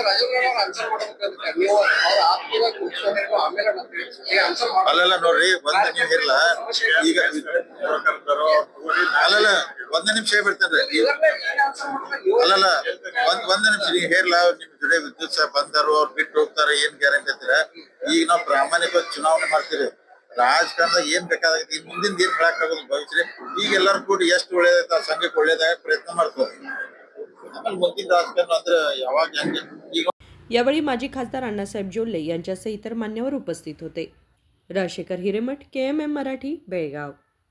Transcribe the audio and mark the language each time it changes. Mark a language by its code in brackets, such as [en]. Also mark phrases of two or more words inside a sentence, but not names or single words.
[kn] ಅಲ್ಲೆಲ್ಲ ನೋಡ್ರಿ ಒಂದ್ ನಿಮಿಷ ಇಲ್ಲ, ಈಗ ಅಲ್ಲಲ್ಲ ಒಂದ್ ನಿಮಿಷ ಬಿಡ್ತೇನ್ರಿ, ಅಲ್ಲಲ್ಲ ಒಂದ್ ನಿಮಿಷ ಈಗ ಹೇರ್ಲ ನಿಮ್ ಜೊತೆ ವಿದ್ಯುತ್ ಸಹ ಬಂದರು ಅವ್ರು ಬಿಟ್ಟು ಹೋಗ್ತಾರೆ, ಏನ್ ಗ್ಯಾರಂಟಿ ಅಂತೀರ? ಈಗ ನಾವು ಪ್ರಾಮಾಣಿಕವಾಗಿ ಚುನಾವಣೆ ಮಾಡ್ತೀರಿ, ರಾಜಕಾರಣದಾಗ ಏನ್ ಬೇಕಾಗತ್ತೆ ಈ ಮುಂದಿನ ಏನ್ ಹೇಳಕ್ ಆಗೋದು ಭವಿಷ್ಯ। ಈಗ ಎಲ್ಲರೂ ಕೂಡಿ ಎಷ್ಟು ಒಳ್ಳೇದಾಯ್ತು ಆ ಸಂಘಕ್ಕೆ ಒಳ್ಳೇದಾಗ ಪ್ರಯತ್ನ ಮಾಡ್ತಾರೆ, ಆಮೇಲೆ ಮುಂದಿನ ರಾಜಕಾರಣ ಅಂದ್ರೆ ಯಾವಾಗ ಹೆಂಗೆ। ಈಗ [mr] यावेळी माजी खासदार अण्णासाहेब जोल्ले यांच्यासह इतर मान्यवर उपस्थित होते। राजशेखर हिरेमठ, केएमएम मराठी, बेळगाव।